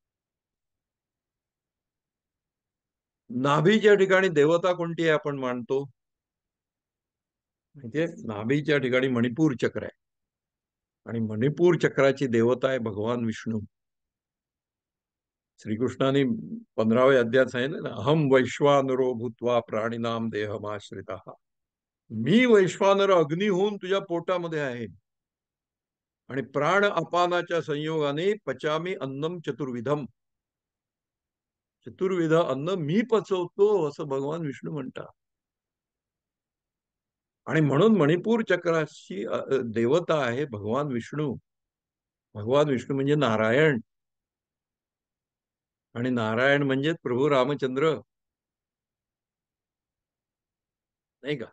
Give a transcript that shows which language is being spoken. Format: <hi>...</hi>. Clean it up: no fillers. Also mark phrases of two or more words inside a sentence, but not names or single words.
<mr>नाभीच्या ठिकाणी देवता कोणती आहे आपण मानतो? म्हणजे नाभीच्या ठिकाणी मणिपूर चक्र आहे. आणि मणिपूर चक्राची देवता आहे भगवान विष्णू. श्रीकृष्णाने 15व्या अध्यायात सांगितलं ना,</mr> <sa>अहम वैश्वानरो भूत्वा प्राणीनाम देहमाश्रिता.</sa> <mr>मी वैश्वानर अग्नी होऊन तुझ्या पोटामध्ये आहे आणि प्राण अपानाच्या संयोगाने</mr> <sa>पचामी अन्नम चतुर्विधम.</sa> <mr>चतुर्विध अन्न मी पचवतो असं भगवान विष्णू म्हणतात. आणि म्हणून मणिपूर चक्राची देवता आहे भगवान विष्णू. भगवान विष्णू म्हणजे नारायण, आणि नारायण म्हणजे प्रभू रामचंद्र, नाही का?</mr>